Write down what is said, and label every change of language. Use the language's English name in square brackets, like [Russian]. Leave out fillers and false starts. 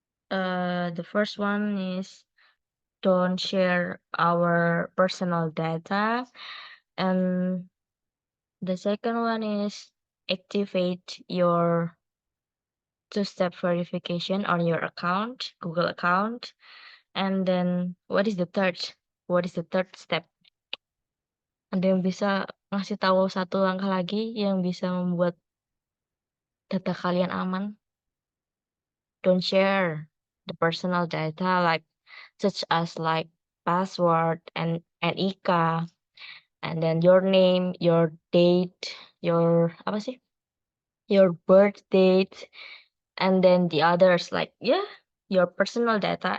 [English] The first one is don't share our personal data. And the second one is activate your two-step verification on your account, Google account. And then what is the third step? [Indonesian] Ada yang bisa ngasih tahu satu langkah lagi yang bisa membuat data kalian aman? [English] Don't share the personal data such as password and IKA, and then your name, your date, your birth date, and then the others your personal data.